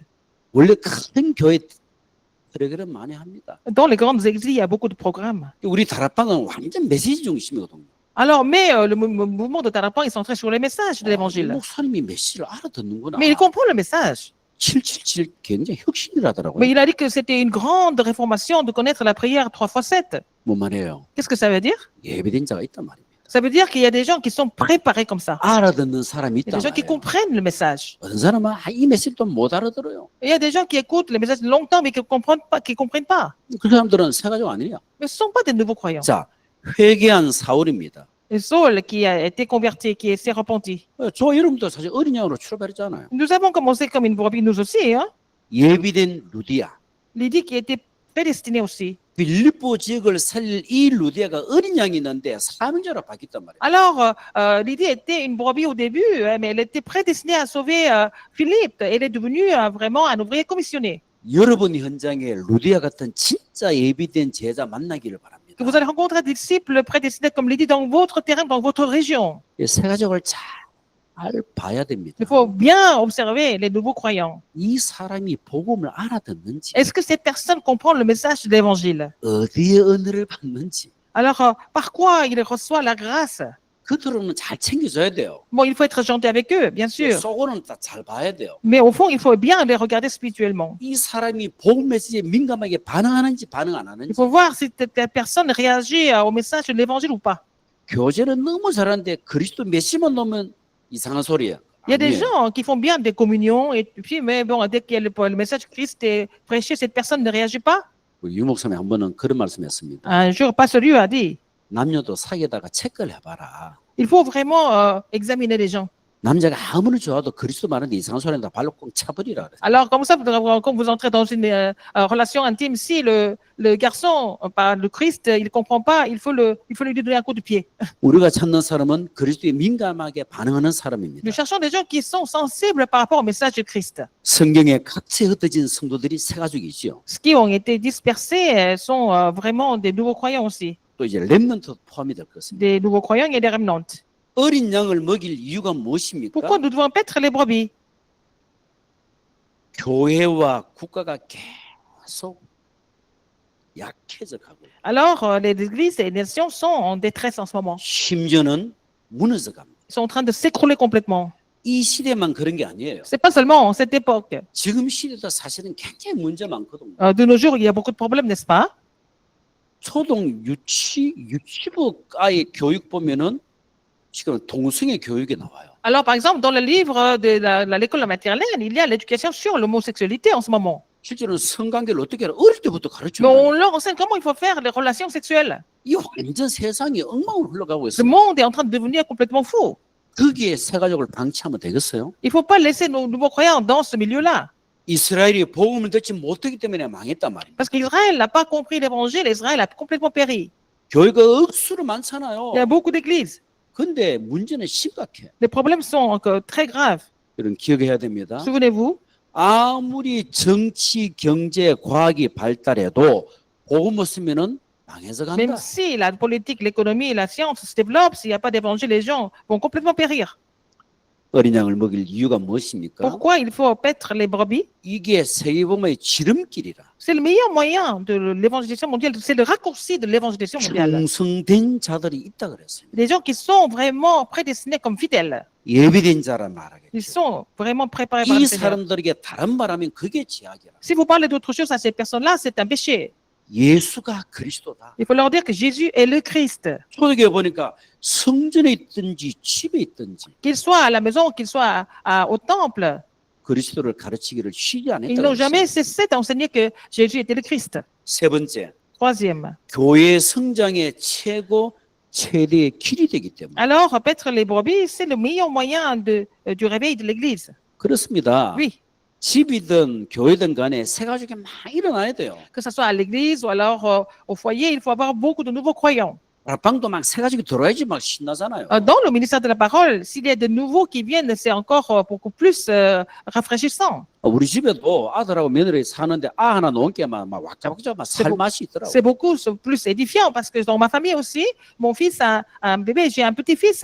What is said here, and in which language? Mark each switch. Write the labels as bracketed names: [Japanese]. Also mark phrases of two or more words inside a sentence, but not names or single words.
[Korean] 원래 큰 교회 프로그램 많이 합니다. [French] Dans les grandes églises, il y a beaucoup de programmes. [Korean] 우리 다락방은 완전 메시지 중심이거든요. [French] Alors, mais le mouvement de Tarapan est centré sur les messages de [Korean] 이 [French] l'évangile. [Korean] 목사님이 메시지를 알아듣는구나. [French] Mais il comprend le message. [Korean] 777 굉장히 혁신이라더라고요. [French] Mais il a dit que c'était une grande réformation de connaître la prière 3x7. [Korean] 뭔 말이에요? [French] Qu'est-ce que ça veut dire? [Korean] 예비된 자가 있단 말입니다. [French] Ça veut dire qu'il y a des gens qui sont préparés comme ça. [Korean] 알아듣는 사람이 [French] Il y a [Korean] 있단 [French] des gens qui [Korean] 말이에요. [French] comprennent le message. [Korean] 어떤 사람은 이 메시지도 못 알아들어요. [French] Et il y a des gens qui écoutent les messages longtemps, mais qui ne comprennent pas. [Korean] 그 사람들은 세 가족 아니냐? [French] Mais ce ne sont pas des nouveaux croyants. [Korean] 자, 회개한 사울입니다. [French] Et Saul, qui a été converti, qui s'est repenti. [Korean] 저 여러분도 사실 어린 양으로 출발했잖아요. [French] Nous avons commencé comme une brebis, nous aussi. Hein? [Korean] 예비된 루디아. [French] Lydie qui était prédestinée aussi. [Korean] 빌립보 지역을 살릴 이 루디아가 어린 양이 있는데 사명자로 바뀌었단 말이에요. [French] Alors, Lydie était une brebis au début, mais elle était prédestinée à sauver Philippe. Elle est devenue vraiment un ouvrier commissionné. [Korean] 여러분 현장에 루디아 같은 진짜 예비된 제자 만나기를 바랍니다. [French] Que vous allez rencontrer des disciples prédestinés comme Lydie dans votre terrain, dans votre région. [Korean] 이 세 가족을 잘 봐야 됩니다. [French] Il faut bien observer les nouveaux croyants. [Korean] 이 사람이 복음을 알아듣는지, [French] Est-ce que cette personne comprend le message de l'évangile? [Korean] 어디에 은혜를 받는지, [French] Alors, par quoi il reçoit la grâce? [Korean] 그들은 잘 챙겨줘야 돼요. [French] Bon, il faut être gentil avec eux, bien sûr. [Korean] 속으로는 다 잘 봐야 돼요. [French] Mais au fond, il faut bien les regarder spirituellement. [Korean] 이 사람이 복음 메시지에 민감하게 반응하는지 반응 안 [French] Il [Korean] 하는지. [French] faut voir si cette personne réagit au message de l'évangile ou pas. [Korean] 교제는 너무 잘하는데 그리스도 메시지만 놓으면 이상한 소리야. [French] Il y a des [Korean] 아니에요. [French] gens qui font bien des communions, et puis, mais bon, dès que le message de Christ est prêché, cette personne ne réagit pas. [Korean] 우리 유 목사님 한 번은 그런 말씀했습니다. [French] Un jour, Pasteur Liu a dit, [Korean] 남녀도 사귀다가 체크를 해봐라. [French] il faut vraiment examiner les gens. [Korean] 남자가 아무리 좋아도 그리스도 말하는데 이상한 소리 한다 발로 꼭 차버리라 그래. [French] Alors, comme ça, quand vous entrez dans une relation intime, si le garçon parle de Christ, il ne comprend pas, il faut lui donner un coup de pied. [Korean] 우리가 찾는 사람은 그리스도에 민감하게 반응하는 사람입니다. [French] Nous cherchons des gens qui sont sensibles par rapport au message de Christ. [Korean] 성경에 각지에 흩어진 성도들이 세 가족이죠. [French] Ceux qui ont été dispersés sont vraiment des nouveaux croyants aussi. [Korean] 또 이제 렘넌트 포함이 될 것입니다. [French] Des nouveaux croyants et des remnants. [Korean] 어린 양을 먹일 이유가 무엇입니까? [French] Pourquoi nous devons paître les brebis? [Korean] 교회와 국가가 계속 약해져 가고 [French] Alors, les églises et les nations sont en détresse en ce moment. [Korean] 심지어는 무너져 갑니다. [French] Ils sont en train de s'écrouler complètement. [Korean] 이 시대만 그런 게 아니에요. [French] C'est pas seulement en cette époque. [Korean] 지금 시대도 사실은 굉장히 문제 많거든요. [French] De nos jours, il y a beaucoup de problèmes, n'est-ce pas? [Korean] 초등 유치부 아이 교육 보면은 지금 동성애 교육에 나와요. [French] Alors, par exemple, dans le livre de l'école maternelle, il y a l'éducation sur l'homosexualité en ce moment. [Korean] 실제로는 성관계를 어떻게 하라 어릴 때부터 가르쳐 [French] Mais on [Korean] 줘요. [French] leur enseigne comment il faut faire les relations sexuelles. [Korean] 이 완전 세상이 엉망으로 흘러가고 [French] Le [Korean] 있어요. [French] monde est en train de devenir complètement fou. [Korean] 거기에 새 가족을 방치하면 되겠어요? [French] Il ne faut pas laisser nos nouveaux croyants dans ce milieu-là. [Korean] 이스라엘이 복음을 듣지 못하기 때문에 망했단 말입니다. [French] Parce qu'Israël n'a pas compris l'évangile, Israël a complètement péri. [Korean] 교회가 억수로 많잖아요. [French] Il y a beaucoup d'églises. [Korean] 근데 문제는 심각해. [French] Les problèmes sont encore très graves. [Korean] 여러분 기억해야 됩니다. [French] Souvenez-vous, [Korean] 아무리 정치, 경제, 과학이 발달해도 복음 없으면은 망해서 간다. [French] Même si la politique, l'économie et la science se développent, s'il n'y a pas d'évangile, les gens vont complètement périr. [Korean] 어린 양을 먹일 이유가 무엇입니까? [French] Pourquoi il faut paître les brebis? [Korean] 이게 세계복음의 지름길이라. [French] C'est le meilleur moyen de l'évangélisation mondiale, c'est le raccourci de l'évangélisation mondiale. [Korean] 충성된 자들이 있다 그랬습니다. [French] Des gens qui sont vraiment prédestinés comme fidèles. [Korean] 예비된 자란 [French] Ils [Korean] 말하겠죠. [French] sont vraiment préparés par [Korean] 이 [French] le Seigneur. [Korean] 사람들에게 다른 말하면 그게 죄악이라. [French] Si vous parlez d'autre chose à ces personnes-là, c'est un péché. [Korean] 예수가 그리스도다. [French] Il faut leur dire que Jésus est le Christ. [Korean] 초대교회 보니까 성전에 있든지 집에 있든지 [French] Qu'il soit à la maison, qu'il soit au temple, [Korean] 그리스도를 가르치기를 쉬지 않았다. [French] ils n'ont jamais cessé d'enseigner que Jésus était le Christ. [Korean] 세 번째, [French] Troisième. [Korean] 교회 성장의 최대의 길이 되기 때문에. [French] Alors, paître les brebis, c'est le meilleur moyen du réveil de l'Église. [Korean] 그렇습니다. [French] Oui, [Korean] 집이든 교회든 간에 새 가족이 많이 일어나야 돼요. [French] que ce soit à l'Église ou alors au foyer, il faut avoir beaucoup de nouveaux croyants. [Korean] 방도 막 새 가족이 들어야지 막 신나잖아요. [French] Dans le ministère de la parole, s'il y a de nouveaux qui viennent, c'est encore beaucoup plus rafraîchissant. [Korean] 우리 집에도 아들하고 며느리 사는데 아 하나 놓은 게막 왁자왁자 막 살 맛이 있더라고. [French] C'est beaucoup plus édifiant parce que dans ma famille aussi, mon fils a un bébé, j'ai un petit-fils.